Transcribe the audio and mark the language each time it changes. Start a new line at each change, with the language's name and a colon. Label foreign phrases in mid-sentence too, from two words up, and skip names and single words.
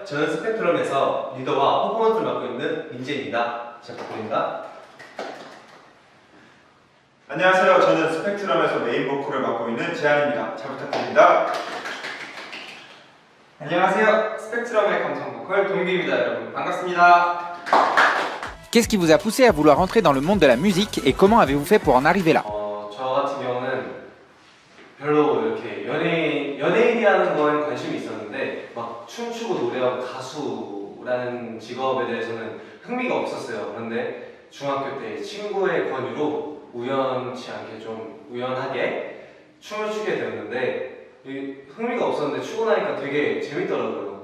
Korean: 저는 스펙트럼에서 리더와 퍼포먼스를 맡고 있는 민재입니다. 잘 부탁드립니다. 안녕하세요. 저는 스펙트럼에서 메인 보컬을 맡고 있는 재한입니다. 잘 부탁드립니다. 안녕하세요. 스펙트럼의 감성 보컬 동규입니다. 여러분 반갑습니다.
French: Qu'est-ce qui vous a poussé à vouloir entrer dans le monde de la musique et comment avez-vous fait pour en arriver là?
Korean: 저 같은 경우는 별로 이렇게 연예인이라는 거에 관심이 있었는데 막 춤추고 노래하고 가수라는 직업에 대해서는 흥미가 없었어요. 그런데 중학교 때 친구의 권유로 우연치 않게 좀 우연하게 춤을 추게 되었는데 흥미가 없었는데 추고 나니까 되게 재밌더라고요.